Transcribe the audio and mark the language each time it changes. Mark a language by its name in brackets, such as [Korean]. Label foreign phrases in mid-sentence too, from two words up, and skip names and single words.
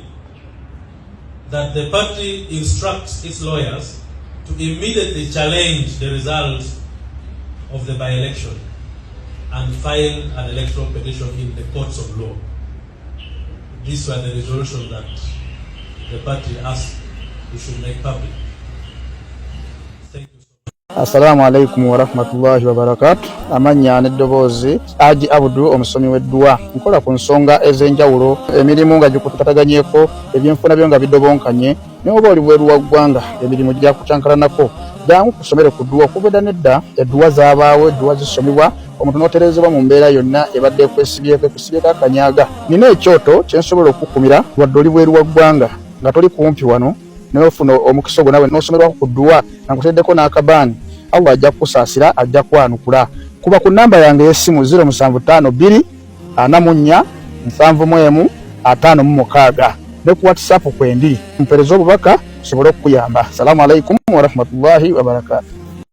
[English] That the party instructs its lawyers to immediately challenge the results of the by-election and file an electoral petition in the courts of law. These were the resolutions that the party asked we should make public. Thank you so much. [Arabic] السلام عليكم ورحمة الله وبركاته. [Ganda] Amanya n'eddoboozi Haji Abdu omusomi w'eddua nkola ku nsonga ez'enjawulo emirimu nga gikutataganyeko ebyenfuna byo nga bidobonkanye n'oba oli bweru wa ggwanga emirimu gya kucankalanako jangu kusomere ku ddua okubeda nedda eddua zaabaawo eddua zisomibwa omuntu n'oterezebwa mu mbeera yonna ebadde ekwesibyeko akanyaga. Nina ekyoto kyensobola okukumira wadde oli bweru wa ggwanga nga toli kumpi wano n'ofuna omukisa ogwo nawe n'osomerwako ku ddua nga nkuteddeko n'akabaani Allah ajja kukusaasira ajja kwanukula. Kuba ku namba yange y'essimu 0752 44 71 56 ne ku WhatsApp kwendi mpereza obubaka sobole okuyamba. [Arabic] السلام عليكم ورحمة الله وبركاته.